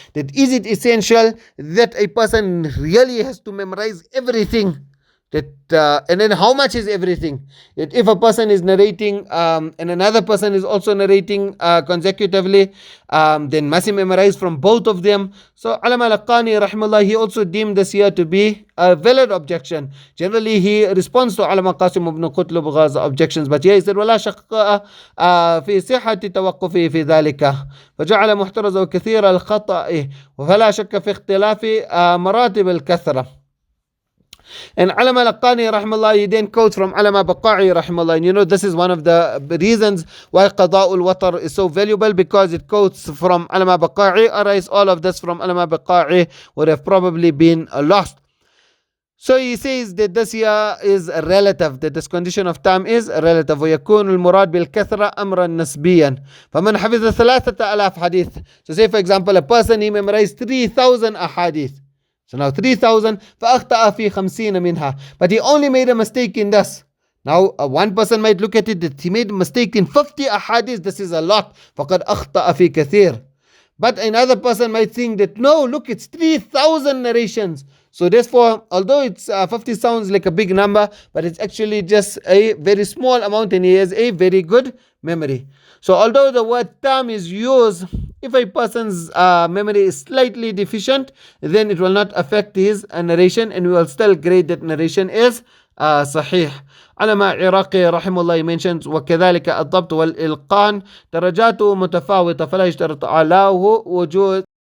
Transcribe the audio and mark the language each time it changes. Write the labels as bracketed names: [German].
[English] That is it essential that a person really has to memorize everything? That and then how much is everything? That if a person is narrating and another person is also narrating consecutively, then must he memorize from both of them? So Alama al-Qani rahimahullah, he also deemed this here to be a valid objection. Generally he responds to Alama Qasim ibn Qutlubgh's objections, but here he said [Arabic] ولا شك في صحة توقفه في ذلك فجعل محترزه كثير الخطأ وفلا شك في اختلاف مراتب الكثرة. [English] And Alama al-Qani rahimahullah, he then quotes from Alama Baqa'i rahimahullah. And you know, this is one of the reasons why Qada'ul Watar is so valuable, because it quotes from Alama Baqa'i. Otherwise, all of this from Alama Baqa'i would have probably been lost. So he says that this here is relative, that this condition of time is relative. [Arabic] ويكون المراد بالكثرة أمرا نسبيا. فمن حفظ 3000 حديث. [English] So say for example, a person, he memorized 3000 ahadith. So now 3,000 [Arabic] فأخطأ في 50 منها. [English] But he only made a mistake in this. Now one person might look at it that he made a mistake in 50 ahadith. This is a lot. [Arabic] فقد أخطأ في كثير. [English] But another person might think that no, look, it's 3,000 narrations. So therefore, although it's 50 sounds like a big number, but it's actually just a very small amount and he has a very good memory. So although the word tam is used, if a person's memory is slightly deficient, then it will not affect his narration and we will still grade that narration is صحيح. [Arabic] علماء عراقي رحمه الله mentions وكذلك الضبط والإلقان درجاته متفاوتة فلا يشترط علاه وجود